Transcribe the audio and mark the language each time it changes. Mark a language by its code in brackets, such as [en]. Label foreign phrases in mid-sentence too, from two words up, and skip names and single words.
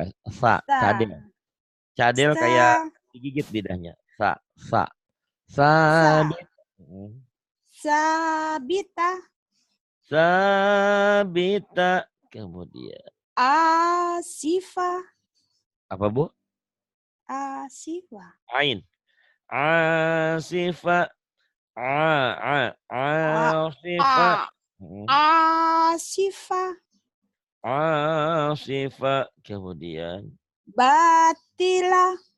[bjn] Cadel. Cadel kayak digigit lidahnya. [ar] Sabita. [bjn] Kemudian. [ar] Asifa. [bjn] Apa, Bu? [ar] Asifa. Ain. Asifa. Asifa. Asifa. Asifa. Kemudian. Batila.